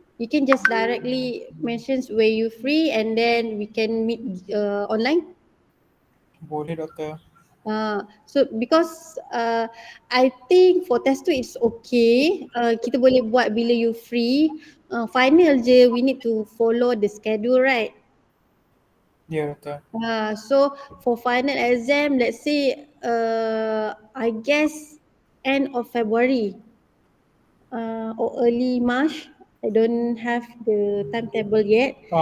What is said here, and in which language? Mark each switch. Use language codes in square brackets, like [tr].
[en] You can just directly mention where you free and then we can meet online. [ms] Boleh, Doktor. [en] So because I think for test 2 it's okay. [ms] Kita boleh buat bila [en] you free. Final je we need to follow the schedule, right? [ms] Ya, Doktor. [en] So for final exam, let's say I guess end of February or early March. I don't have the timetable yet.